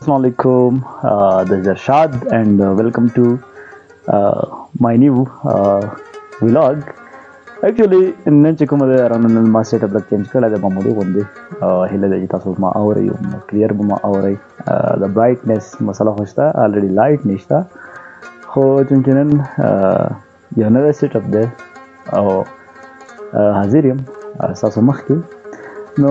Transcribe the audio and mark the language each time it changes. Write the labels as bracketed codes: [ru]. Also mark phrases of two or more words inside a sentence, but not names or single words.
[ar] Assalamualaikum. [en] This is Arshad, and welcome to my new vlog. Actually, [ps] نن چې کومه ده رانه نن ما [en] setup change [ps] کړی د معمولی غوندې هیله ده چې تاسو ما اورئ کلیر به ما اورئ د برایټنس مسله خو شته الریډي لایټ نشته خو چونکې نن یو نوی سیټ اپ دی او حاضر یم ستاسو مخکې نو